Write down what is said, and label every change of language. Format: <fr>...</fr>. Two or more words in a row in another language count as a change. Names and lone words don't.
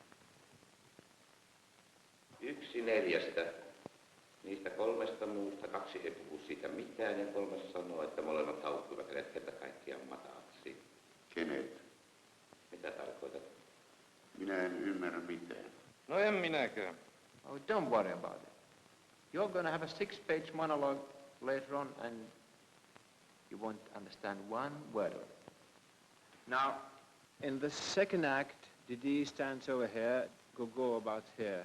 <fi>1 4. Niistä 3 muusta 2 ei puhu siitä mitään ja 3 sanoo, että molemmat haukkuivat hänet kerta kaikkiaan mataaksi. Kenet? Mitä tarkoitat? Minä en ymmärrä mitään. No en minäkään.</fi> <en>Oh, don't worry about it. You're going to have a 6-page monologue later on and you won't understand one word of it. Now, in the second act, Didi stands over here, go about here.</en>